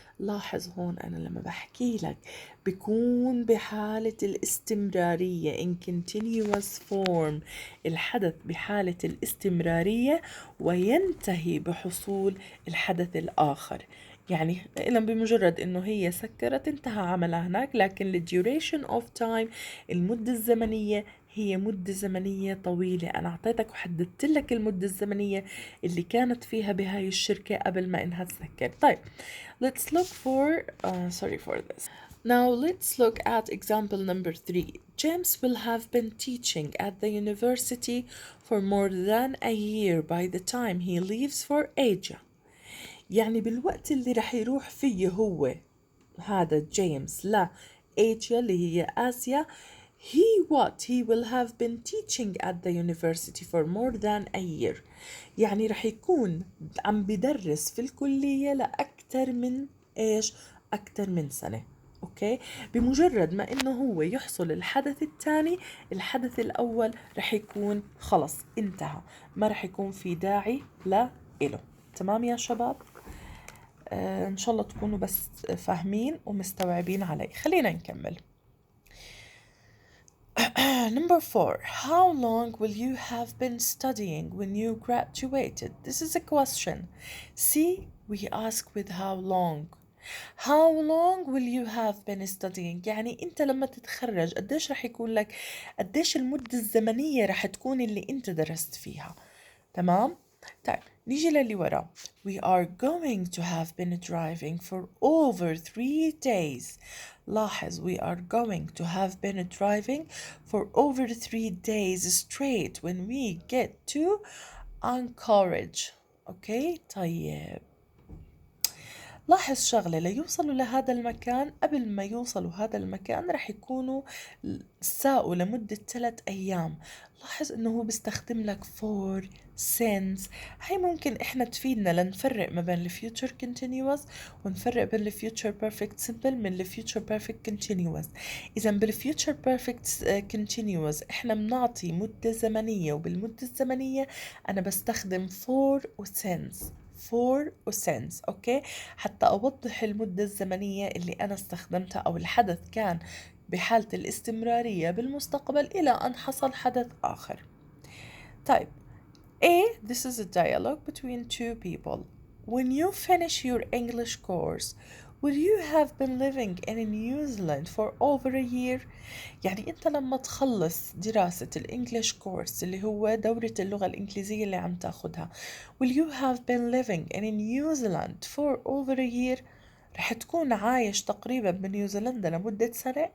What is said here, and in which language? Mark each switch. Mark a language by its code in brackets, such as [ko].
[ar] لاحظ هون أنا لما بحكي لك بيكون بحالة الاستمرارية [en] in continuous form [ar] الحدث بحالة الاستمرارية وينتهي بحصول الحدث الآخر. يعني بمجرد انه هي سكرت انتهى عملها هناك، لكن ال [en] duration of time [ar] المدة الزمنية هي مدة زمنية طويلة. أنا أعطيتك وحددت لك المدة الزمنية اللي كانت فيها بهاي الشركة قبل ما إنها تسكر. [en] طيب let's look for sorry for this. Now let's look at example number 3. James will have been teaching at the university for more than a year by the time he leaves for Asia. [ar] يعني بالوقت اللي رح يروح فيه هو هذا جيمس لا آسيا اللي هي آسيا [en] he will have been teaching at the university for more than a year. [ar] يعني رح يكون عم بدرس في الكلية لأكثر من أكثر من سنة. أوكي، بمجرد ما إنه هو يحصل الحدث الثاني الحدث الأول رح يكون خلص انتهى، ما رح يكون في داعي لإله. تمام يا شباب؟ إن شاء الله تكونوا بس فاهمين ومستوعبين علي. خلينا نكمل. [en] Number 4. How long will you have been studying when you graduated? This is a question. See, we ask with how long. How long will you have been studying؟ [ar] يعني أنت لما تتخرج قديش رح يكون لك، قديش المدة الزمنية رح تكون اللي أنت درست فيها. تمام؟ طيب نيجي للي ورا. [en] We are going to have been driving for over 3 days. لاحظ we are going to have been driving for over 3 days straight when we get to Anchorage. [ar] أوكي طيب لاحظ شغلة، ليوصلوا لهذا المكان قبل ما يوصلوا هذا المكان رح يكونوا ساقوا لمدة 3 أيام. لاحظ إنه هو بيستخدم لك for since. هاي ممكن إحنا تفيدنا لنفرق ما بين ال future continuous ونفرق بين ال future perfect simple من ال future perfect continuous. إذا بال future perfect continuous إحنا بنعطي مدة زمنية، وبالمدة الزمنية أنا بستخدم for و since. for و since. أوكي، حتى أوضح المدة الزمنية اللي أنا استخدمتها أو الحدث كان بحالة الاستمرارية بالمستقبل إلى أن حصل حدث آخر. طيب A. [en] This is a dialogue between two people. When you finish your English course, will you have been living in New Zealand for over a year? [ar] يعني أنت لما تخلص دراسة الإنجليش كورس اللي هو دورة اللغة الإنجليزية اللي عم تاخدها [en] will you have been living in New Zealand for over a year؟ [ar] رح تكون عايش تقريبا بنيوزيلندا لمدة سنة.